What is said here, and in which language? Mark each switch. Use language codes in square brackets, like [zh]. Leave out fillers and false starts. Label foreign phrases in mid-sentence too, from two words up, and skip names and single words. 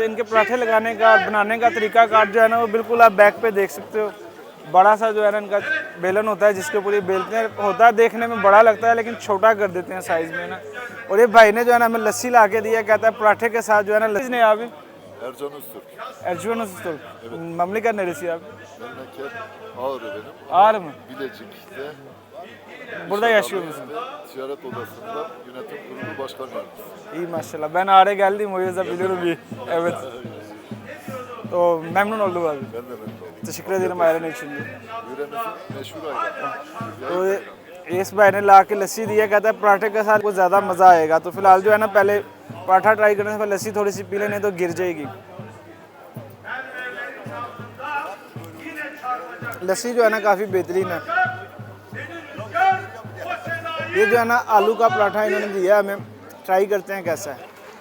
[hi] इनके पराठे लगाने का और बनाने का तरीक़ाकार जो है ना वो बिल्कुल आप बैक पे देख सकते हो। बड़ा सा जो है ना इनका बेलन होता है जिसके ऊपर ये बेलते हैं, होता है देखने में बड़ा लगता है लेकिन छोटा कर देते हैं साइज़ में ना। और ये भाई ने जो है ना हमें लस्सी ला के दिया, कहता है पराठे के साथ जो है ना लस्सी ने। अभी [tr] Ercan Öztürk. Ercüment Usta. Memleket neresi abi? Memleket Ağrı benim. Ağrı mı? Bilecik'te. Burada yaşıyor musun? Ticaret Odası'nda yönetim kurulu başkan yardımcısı. İyi maşallah. Ben Ağrı'ya geldim o yüzden biliyorum iyi. Evet. O memnun oldum abi. Ben de memnun oldum. Teşekkür ederim ayran için. Yöremizin meşhur ayranı. [hi] तो इस भाई ने ला के लस्सी दिया, कहता है पराठे के साथ कुछ ज़्यादा मज़ा आएगा। तो फिलहाल जो है ना पहले पराठा ट्राई करने से पहले लस्सी थोड़ी सी पी लेने तो गिर जाएगी। लस्सी जो है ना काफ़ी बेहतरीन है। ये जो है ना आलू का पराठा इन्होंने दिया हमें, ट्राई करते हैं कैसा है।